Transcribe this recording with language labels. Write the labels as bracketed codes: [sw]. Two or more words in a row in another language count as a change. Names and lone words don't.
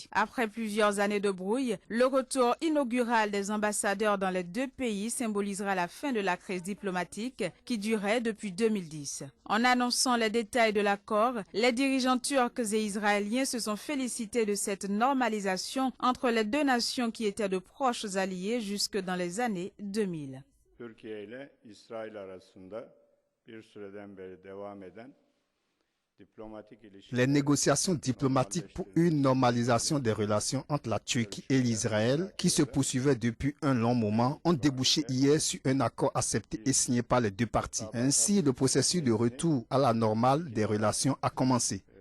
[fr] Après plusieurs années de brouille, le retour inaugural des ambassadeurs dans les deux pays symbolisera la fin de la crise diplomatique qui durait depuis 2010. En annonçant les détails de l'accord, les dirigeants turcs et israéliens se sont félicités de cette normalisation entre les deux nations qui étaient de proches alliés jusque dans les années 2000. [tr] Türkiye ile İsrail arasında bir süreden beri devam eden [fr] Les négociations diplomatiques pour une normalisation des relations entre la Turquie et l'Israël, qui se poursuivaient depuis un long moment, ont débouché hier sur un accord accepté et signé par les deux parties. Ainsi, le processus de retour à la normale des relations a commencé.